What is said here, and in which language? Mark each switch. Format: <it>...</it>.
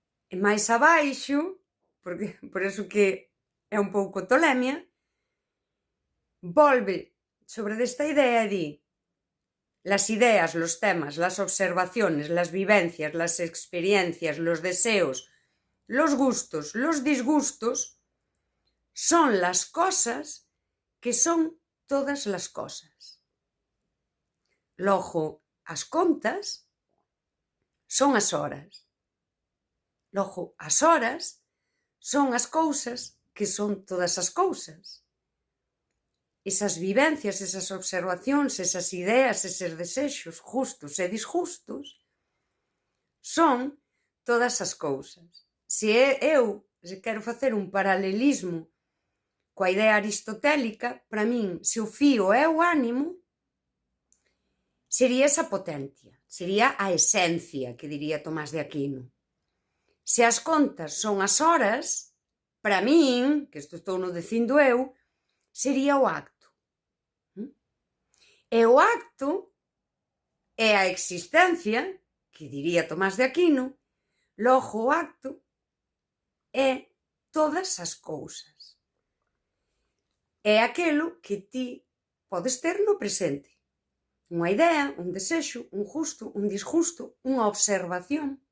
<gl>E máis abaixo, por eso que é un pouco tolemia, volve sobre desta idea e di:</gl> <es>las ideas, los temas, las observaciones, las vivencias, las experiencias, los deseos, los gustos, los disgustos son las cosas que son todas las cosas.</es> <gl>Logo, as contas son as horas. Logo, as horas son as cousas que son todas as cousas. Esas vivencias, esas observacións, esas ideas, eses desexos, justos e disgustos, son todas as cousas. Se quero facer un paralelismo coa idea aristotélica, para min, se o fío é o ánimo, sería esa potencia, sería a esencia, que diría Tomás de Aquino. Se as contas son as horas, para min, que isto estou no dicindo eu, sería o acto. E o acto é a existencia, que diría Tomás de Aquino, logo o acto é todas as cousas. É aquelo que ti podes ter no presente. Unha idea, un desexo, un gusto, un disgusto, unha observación.</gl>